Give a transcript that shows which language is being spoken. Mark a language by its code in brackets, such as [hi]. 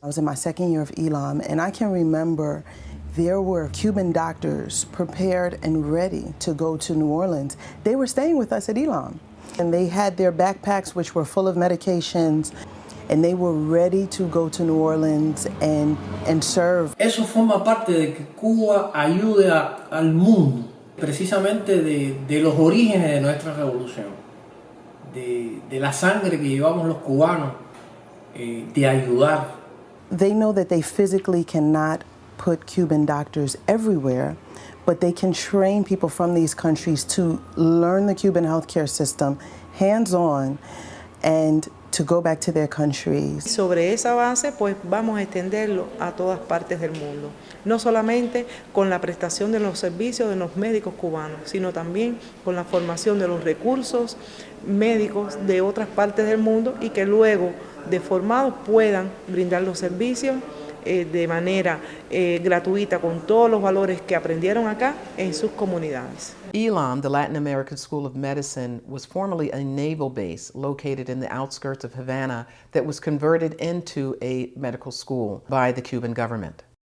[en] I was in my second year of ELAM, and I can remember there were Cuban doctors prepared and ready to go to New Orleans. They were staying with us at ELAM, and they had their backpacks which were full of medications, and they were ready to go to New Orleans and serve. [es] Eso forma parte de que Cuba ayude al mundo, precisamente de los orígenes de nuestra revolución. De la sangre que llevamos los cubanos, de ayudar. [en] They know that they physically cannot put Cuban doctors everywhere, but they can train people from these countries to learn the Cuban healthcare system hands-on and to go back to their countries. [es] Sobre esa base, pues vamos a extenderlo a todas partes del mundo. No solamente con la prestación de los servicios de los médicos cubanos, sino también con la formación de los recursos médicos de otras partes del mundo y que luego, de formados, puedan brindar los servicios de manera gratuita con todos los valores que aprendieron acá en sus comunidades. [en] ELAM, the Latin American School of Medicine, was formerly a naval base located in the outskirts of Havana that was converted into a medical school by the Cuban government.